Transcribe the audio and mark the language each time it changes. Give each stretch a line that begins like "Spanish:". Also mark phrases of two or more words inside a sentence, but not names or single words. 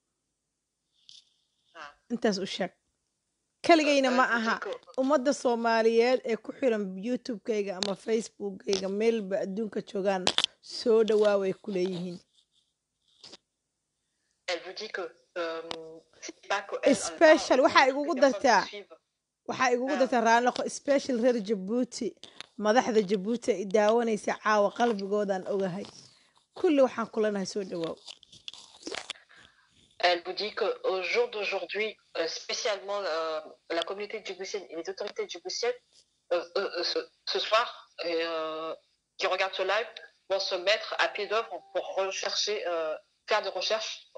Somali: intaas u sheeg keligayna ma aha ummadda soomaaliyeed ee ku xiran youtube-kayga ama facebook-kayga meelba adduunka joogaan soo dhowaaw ay ku leeyihiin special waxaa igugu dartaa raanaqo special reer jabuuti madaxda jabuuti ay daawanaysa caawa qalbigoodaan ogahay kulli waxaan kulanahay soo dhawaaw.
French: Elle vous dit qu'au jour d'aujourd'hui, spécialement la communauté djiboutienne et les autorités djiboutiennes, ce soir, qui regardent ce live, vont se mettre à pied d'œuvre pour rechercher, faire des recherches